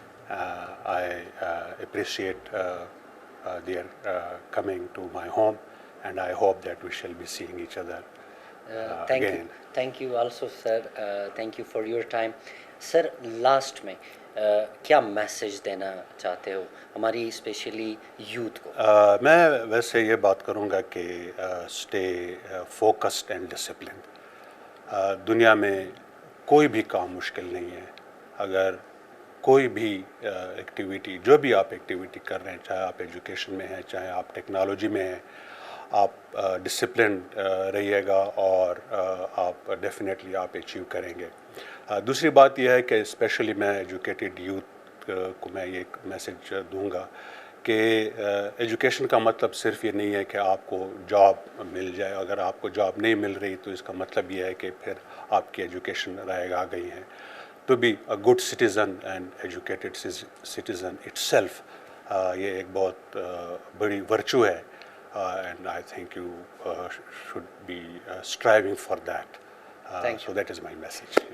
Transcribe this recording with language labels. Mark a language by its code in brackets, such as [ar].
[en] I appreciate their coming to my home, and I hope that we shall be seeing each other again. Thank you also, sir. Thank you for your time. [ur] Sir, last میں کیا message دینا چاہتے ہو ہماری especially youth کو؟ میں ویسے یہ بات کروں گا کہ [en] Stay focused and disciplined. [ur] دنیا میں کوئی بھی کام مشکل نہیں ہے. اگر کوئی بھی ایکٹیویٹی جو بھی آپ ایکٹیویٹی کر رہے ہیں, چاہے آپ ایجوکیشن میں ہیں, چاہے آپ ٹیکنالوجی میں ہیں, آپ ڈسپلنڈ رہیے گا اور آپ ڈیفینیٹلی آپ اچیو کریں گے. دوسری بات یہ ہے کہ اسپیشلی میں ایجوکیٹڈ یوتھ کو میں یہ میسیج دوں گا کہ ایجوکیشن کا مطلب صرف یہ نہیں ہے کہ آپ کو جاب مل جائے. اگر آپ کو جاب نہیں مل رہی تو اس کا مطلب یہ ہے کہ پھر آپ کی ایجوکیشن رائے گا گئی ہیں. [en] To be a good citizen and educated citizen itself, [ur] یہ ایک بہت بڑی ورچو ہے, [en] and I think you should be striving for that. So that is my message.